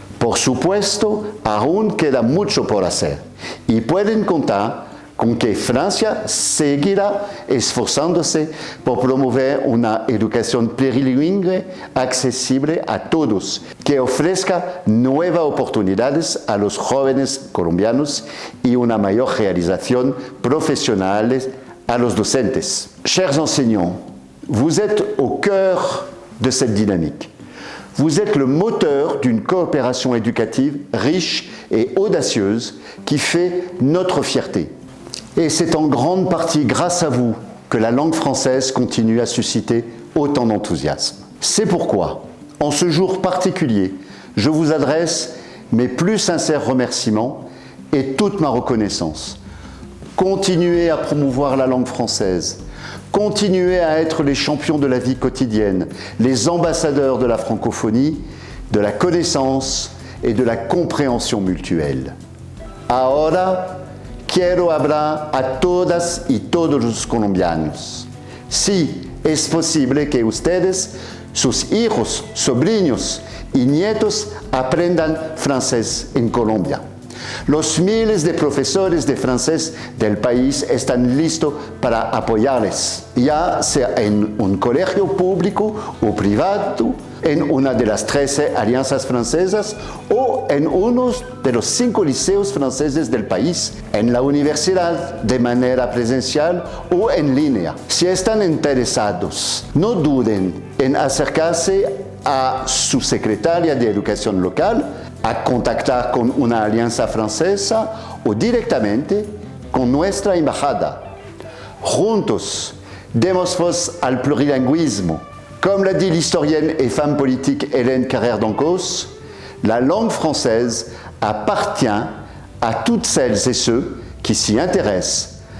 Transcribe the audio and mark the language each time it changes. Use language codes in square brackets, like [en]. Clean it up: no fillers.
[es] Por supuesto, aún queda mucho por hacer y pueden contar con que Francia seguirá esforzándose por promover una educación plurilingüe accesible a todos, que ofrezca nuevas oportunidades a los jóvenes colombianos y una mayor realización [fr] professionnelle à [es] los docentes. [fr] Chers enseignants, vous êtes au cœur de cette dynamique. Vous êtes le moteur d'une coopération éducative riche et audacieuse qui fait notre fierté. Et c'est en grande partie grâce à vous que la langue française continue à susciter autant d'enthousiasme. C'est pourquoi, en ce jour particulier, je vous adresse mes plus sincères remerciements et toute ma reconnaissance. Continuez à promouvoir la langue française, continuez à être les champions de la vie quotidienne, les ambassadeurs de la francophonie, de la connaissance et de la compréhension mutuelle. [es] Ahora, quiero hablar a todas y todos los colombianos. Sí, es posible que ustedes, sus hijos, sobrinos y nietos aprendan francés en Colombia. Los miles de profesores de francés del país están listos para apoyarles, ya sea en un colegio público o privado, en una de las 13 alianzas francesas o en uno de los 5 liceos franceses del país, en la universidad de manera presencial o en línea. Si están interesados, no duden en acercarse a su secretaria de educación local, a contactar con una alianza francesa o directamente con nuestra embajada. Juntos Demos voz al plurilinguismo. [fr] Comme l'a dit l'historienne et femme politique Hélène Carrère d'Ancos, la langue française appartient à toutes celles et ceux qui s'y intéressent.